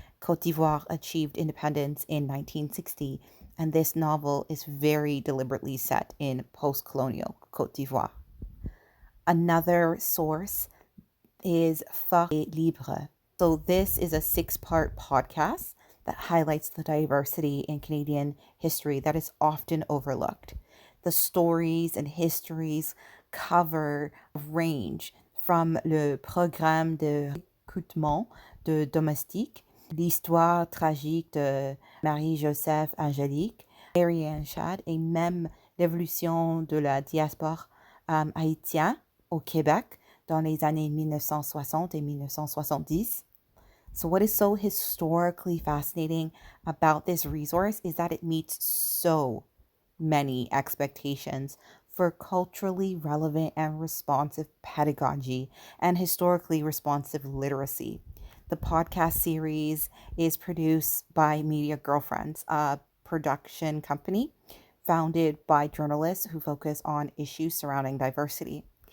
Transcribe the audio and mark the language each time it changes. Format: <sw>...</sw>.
<en>Côte d'Ivoire achieved independence in 1960, and this novel is very deliberately set in post-colonial Côte d'Ivoire. Another source is Phare Libre. So this is a 6-part podcast that highlights the diversity in Canadian history that is often overlooked. The stories and histories cover a range from</en> <fr>le programme de recrutement de domestiques, l'histoire tragique de Marie-Joseph Angélique, Ariane Chad, et même l'évolution de la diaspora haïtienne au Québec dans les années 1960 et 1970.</fr> <en>So what is so historically fascinating about this resource is that it meets so many expectations for culturally relevant and responsive pedagogy and historically responsive literacy. The podcast series is produced by Media Girlfriends, a production company founded by journalists who focus on issues surrounding diversity.</en>